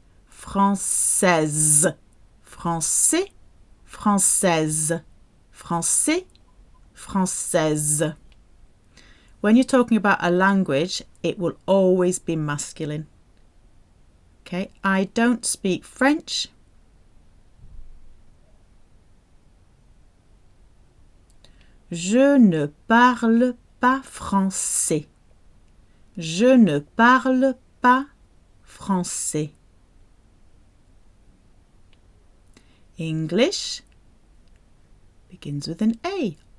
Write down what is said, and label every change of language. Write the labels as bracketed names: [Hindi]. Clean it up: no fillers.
[French] Française. Français, française. français, française. [English] When you're talking about a language, it will always be masculine. Okay, I don't speak French. [French] Je ne parle pas français. Je ne parle pas français. [English] English begins with an A.